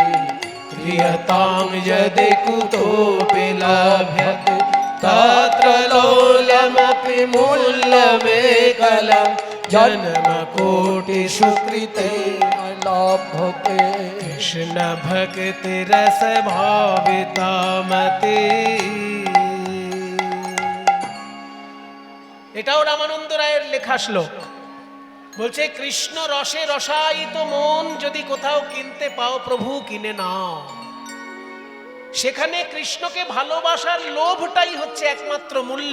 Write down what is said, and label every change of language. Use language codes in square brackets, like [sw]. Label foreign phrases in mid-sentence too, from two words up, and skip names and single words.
[sa] क्रियतां यदि कुतोऽपि लभ्यते तत्र लोलमपि मूल्यमेकलं जन्मकोटिषु कृतेन लभ्यते कृष्ण भक्ति रस भावितामति। [bn] এটাও রামানন্দ রায়ের লেখা শ্লোক। বলছে কৃষ্ণ রসে রসায়িত মন যদি কোথাও কিনতে পাও প্রভু কিনে নাও। সেখানে কৃষ্ণকে ভালোবাসার লোভটাই হচ্ছে একমাত্র মূল্য।